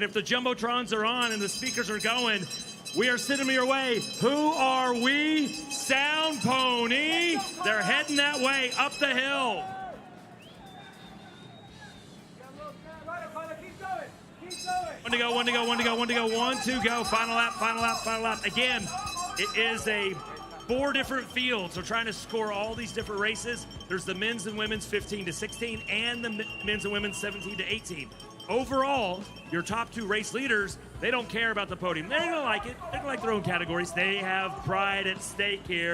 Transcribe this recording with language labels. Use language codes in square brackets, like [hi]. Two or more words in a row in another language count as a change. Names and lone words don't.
[en] And if the Jumbotrons are on and the speakers are going, We are sending them your way. Who are we? Sound Pony. They're heading that way up the hill. One to go, one to go, one to go, one to go, one to go. Final lap, final lap, final lap. Again, it is a 4 different fields. So trying to score all these different races. There's the men's and women's 15 to 16 and the men's and women's 17 to 18. Overall, your top 2 race leaders, they don't care about the podium. They're going to like it. They're going to like their own categories. They have pride at stake here.